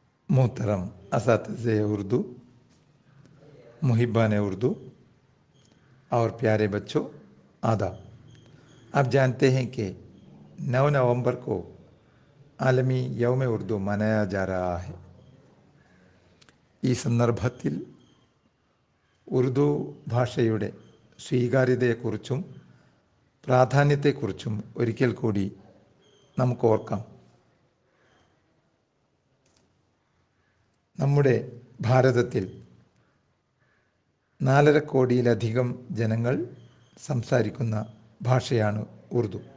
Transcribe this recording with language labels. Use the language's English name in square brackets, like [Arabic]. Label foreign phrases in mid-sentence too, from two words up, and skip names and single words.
[Urdu] محترم اساتذۂ اردو، محبانِ اردو اور پیارے بچوں، آداب. آپ جانتے ہیں کہ 9 نومبر کو عالمی یومِ اردو منایا جا رہا ہے. [Malayalam] ഈ സന്ദർഭത്തിൽ ഉറുദു ഭാഷയുടെ സ്വീകാര്യതയെക്കുറിച്ചും പ്രാധാന്യത്തെക്കുറിച്ചും ഒരിക്കൽ കൂടി നമുക്ക് ഓർക്കാം. നമ്മുടെ ഭാരതത്തിൽ 4.5 കോടിയിലധികം ജനങ്ങൾ സംസാരിക്കുന്ന ഭാഷയാണ് ഉറുദു.